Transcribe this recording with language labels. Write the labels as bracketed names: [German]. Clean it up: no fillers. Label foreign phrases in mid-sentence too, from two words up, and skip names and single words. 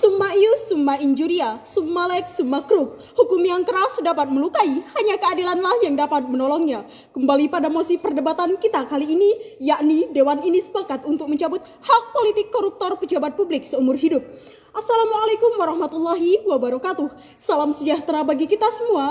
[Latin] Summa ius, summa injuria, summa lex, summa crux. [Indonesian] Hukum yang keras dapat melukai, hanya keadilanlah yang dapat menolongnya. Kembali pada mosi perdebatan kita kali ini, yakni Dewan ini sepakat untuk mencabut hak politik koruptor pejabat publik seumur hidup. [Arabic] السلام عليكم ورحمة الله وبركاته. [Indonesian] Salam sejahtera bagi kita semua.